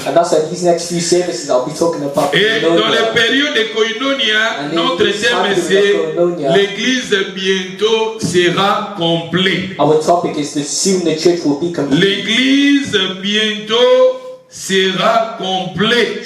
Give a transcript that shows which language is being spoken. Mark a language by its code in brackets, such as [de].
[en] And that's why these next few services I'll be talking about. [fr] Et dans les périodes de koinonia, notre thème c'est l'église bientôt sera complète. [en] Our topic is that soon the church will be complete. [fr] L'église bientôt sera complète.